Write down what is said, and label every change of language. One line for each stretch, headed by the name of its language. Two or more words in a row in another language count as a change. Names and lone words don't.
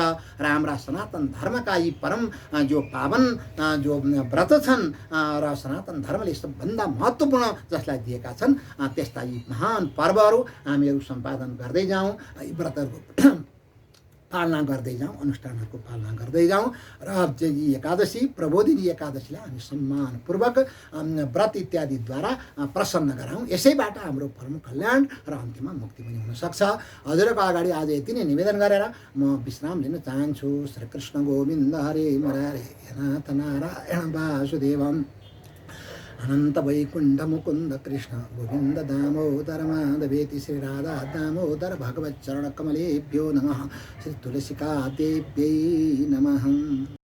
Nepali: र हाम्रा सनातन धर्मका यी परम जो पावन जो व्रत छन् र सनातन धर्मले सबभन्दा महत्त्वपूर्ण जसलाई दिएका छन्, त्यस्ता यी महान पर्वहरू हामीहरू सम्पादन गर्दै जाउँ, यी व्रतहरूको पालना गर्दै जाउँ, अनुष्ठानहरूको पालना गर्दै जाउँ र यी एकादशी, प्रबोधिनी एकादशीलाई हामी सम्मानपूर्वक व्रत इत्यादिद्वारा प्रसन्न गराउँ। यसैबाट हाम्रो परम कल्याण र अन्त्यमा मुक्ति पनि हुनसक्छ। हजुरको अगाडि आज यति नै निवेदन गरेर म विश्राम लिन चाहन्छु।
Sanskrit: श्री कृष्ण गोविन्द हरे मुरारे नाथ नारायण वासुदेवम् अनंत वैकुंठ मुकुंद कृष्ण गोविंद दामोदर माधवेति श्री राधा दामोदर भगवत चरण कमलेभ्यो नमः। श्री तुलसिका देव्यै नमः।